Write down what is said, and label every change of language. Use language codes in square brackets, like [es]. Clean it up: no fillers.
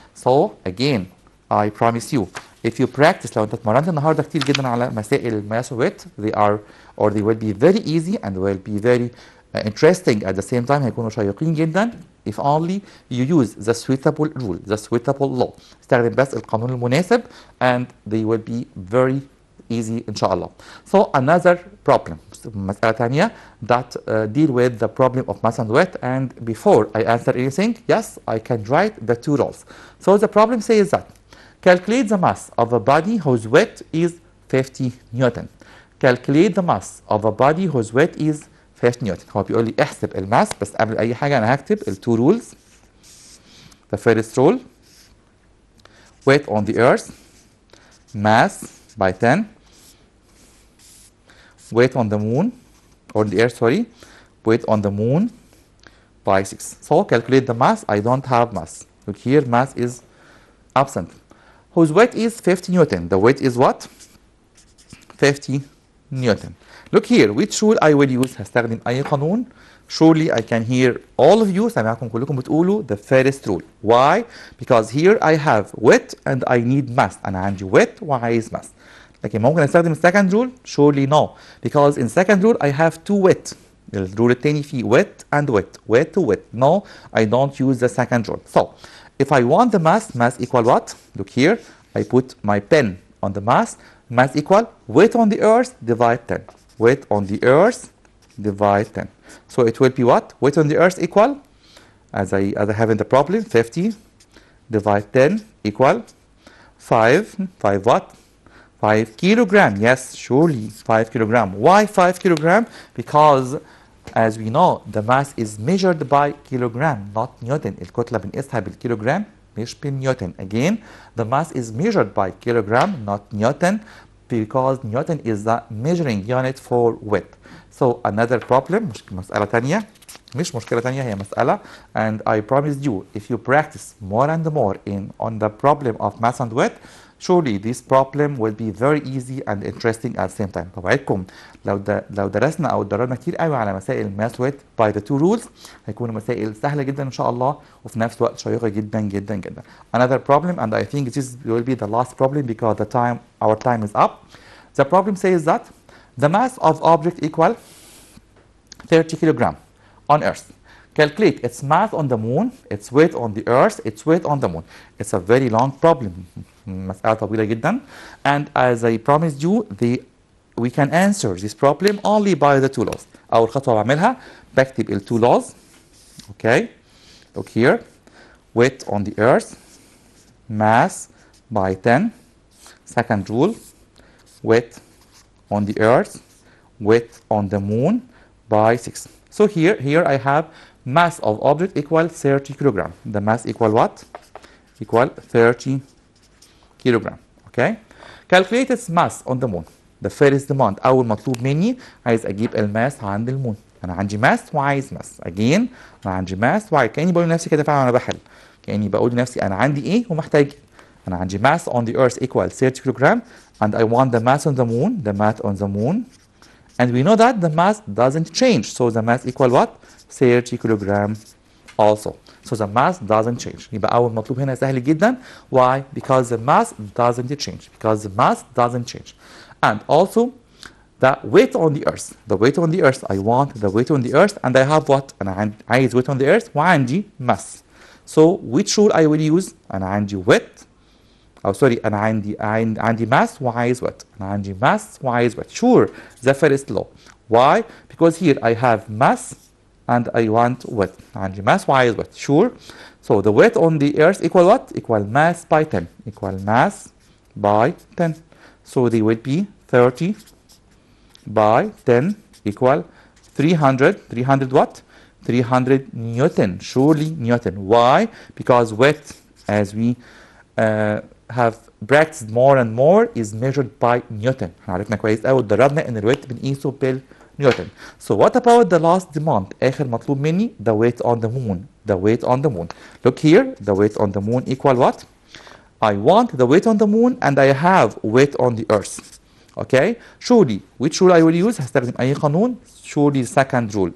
[en] So again, I promise you, if you practice, [ar] لو انت اتمرنت النهارده كتير جدا على مسائل الماس ويت, [en] they are or they will be very easy and will be very interesting at the same time. [ar] هيكونوا شيقين جدا [en] if only you use the suitable rule, the suitable law. [ar] استخدم بس القانون المناسب [en] and they will be very easy [ar] إن شاء الله. [en] So another problem, [ar] مسألة ثانية [en] that deal with the problem of mass and weight. And before I answer anything, yes, I can write the two rules. So the problem says that calculate the mass of a body whose weight is 50 Newton. Calculate the mass of a body whose weight is 50 Newton. [ar] هو بيقول لي احسب الماس, بس قبل أي حاجة أنا هكتب ال [en] two rules. The first rule, weight on the earth, mass by 10. Weight on the moon, or the earth, sorry, weight on the moon by 6. So calculate the mass. I don't have mass. Look here, mass is absent. Whose weight is 50 Newton. The weight is what? 50 Newton. Look here, which rule I will use? [ar] هستخدم أي قانون. [en] Surely I can hear all of you, [ar] سامعكم كلكم بتقولوا [en] the first rule. Why? Because here I have weight and I need mass. [ar] أنا عندي weight وعايز mass. لكن ممكن استخدم [en] second rule? Surely no. Because in second rule I have two weight. [ar] الرول التاني فيه [en] weight and weight. Weight to weight. No, I don't use the second rule. So, if I want the mass, mass equal what? Look here, I put my pen on the mass. Mass equal weight on the earth divide 10. Weight on the earth divide 10. So it will be what? Weight on the earth equal, as I have in the problem, 50 divide 10 equal 5. 5 what? 5 kilogram. Yes, surely 5 kilogram. Why 5 kilogram? Because as we know, the mass is measured by kilogram, not Newton. [ar] الكتلة بنقيسها بالكيلوغرام مش بالنيوتن. [en] Again, the mass is measured by kilogram, not Newton, because Newton is the measuring unit for weight. So another problem, [ar] مسألة تانية, مش مشكلة تانية, هي مسألة. [en] And I promised you, if you practice more and more on the problem of mass and weight, surely this problem will be very easy and interesting at the same time. [ar] طبعاً لو درسنا أو اتدربنا كتير قوي على مسائل [en] mass weight by the two rules, [ar] هيكونوا مسائل سهلة جدا إن شاء الله, وفي نفس الوقت شيقة جدا جدا جدا. [en] Another problem, and I think this will be the last problem because our time is up. The problem says that the mass of object equal 30 kilogram on Earth. Calculate its mass on the moon, its weight on the earth, its weight on the moon. It's a very long problem. [ar] مسألة طويلة جدا. [en] And as I promised you, we can answer this problem only by the two laws. [ar] أول خطوة بعملها بكتب ال [en] two laws. Okay. Look here. Weight on the earth, mass by 10. Second rule. Weight on the earth, weight on the moon by 6. So here I have mass of object equal 30 kilogram. The mass equal what? Equal 30 kilogram. Okay. Calculate its mass on the moon. The first demand, [ar] أول مطلوب مني عايز أجيب الماس عند المون. أنا عندي ماس وعايز ماس. Again أنا عندي ماس وعايز. كأني بقول لنفسي كده فعلا وأنا بحل. كأني بقول لنفسي أنا عندي إيه ومحتاج. أنا عندي [en] mass on the earth equal 30 kilogram and I want the mass on the moon. The mass on the moon. And we know that the mass doesn't change. So the mass equal what? 30 kilogram also. So the mass doesn't change. [ar] يبقى أول مطلوب هنا سهل جدا. [en] Why? Because the mass doesn't change. Because the mass doesn't change. And also the weight on the earth. The weight on the earth. I want the weight on the earth and I have what? [ar] أنا عايز [en] weight on the earth [ar] وعندي [en] mass. So which rule I will use? [ar] أنا عندي weight. أنا عندي mass وعايز weight. أنا عندي [en] mass [ar] وعايز [en] weight. Sure, the first law. Why? Because here I have mass and I want width. [ar] عندي [en] mass [ar] وعايز [en] width. Sure. So the weight on the earth equal what? Equal mass by 10. Equal mass by 10. So they will be 30 by 10 equal 300. 300 what? 300 Newton. Surely Newton. Why? Because width, as we have practiced more and more, is measured by Newton. [ar] عرفنا كويس قوي اتدربنا ان الويت بنقيسه بالنيوتن. [en] So what about the last demand? [ar] آخر مطلوب مني [en] the weight on the moon. The weight on the moon. Look here, the weight on the moon equal what? I want the weight on the moon and I have weight on the earth. Okay? Surely, which rule I will use? [ar] هستخدم أي قانون؟ [en] Surely the second rule.